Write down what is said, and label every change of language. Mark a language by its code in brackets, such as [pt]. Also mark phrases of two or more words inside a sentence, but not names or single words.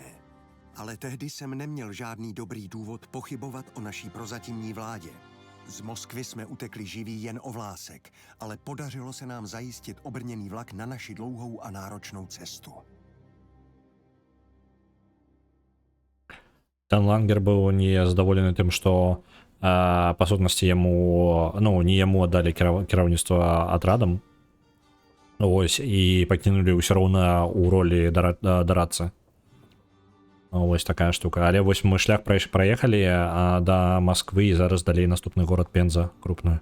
[cs] Ale tehdy jsem neměl žádný dobrý důvod pochybovat o naší prozatímní vládě. Z Moskvy jsme utekli živí jen o vlásek, ale podařilo se nám zajistit obrněný vlak na naši dlouhou a náročnou cestu. [be] Ten Langer быў не задаволены тым, што па сутнасці не яму аддалі кіраўніцтва атрадам, ось, і пакінулі ўсё роўна ў ролі дарадцы. Вось такая штука. Але вось мы шлях праехалі да Москвы і зараз далей наступны горад Пенза крупную.